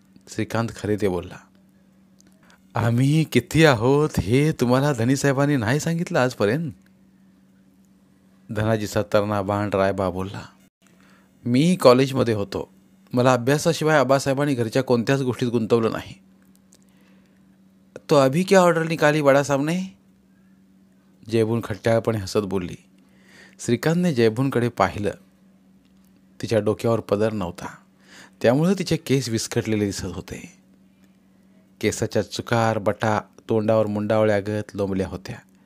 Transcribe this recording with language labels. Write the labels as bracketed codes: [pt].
[mr] श्रीकांत खरे ते बोलला. आम्ही किती आहोत हे तुम्हाला धनीसाहेबांनी नाही सांगितलं आजपर्यंत. धनाजीचा तरणा बाण रायबा बोलला. मी कॉलेजमध्ये होतो. मला अभ्यासाशिवाय आबासाहेबांनी घरच्या कोणत्याच गोष्टीत गुंतवलं नाही. [hi] तो अभी क्या ऑर्डर निकाली बडा साहब ने? [mr] जयबून खट्याळपणे हसत बोलली. श्रीकांतने जयबूनकडे पाहिलं. तिच्या डोक्यावर पदर नव्हता. त्यामुळे तिचे केस विस्कटलेले दिसत होते. केसाच्या चुकार बटा तोंडावर मुंडावळ्यागत लोंबल्या होत्या.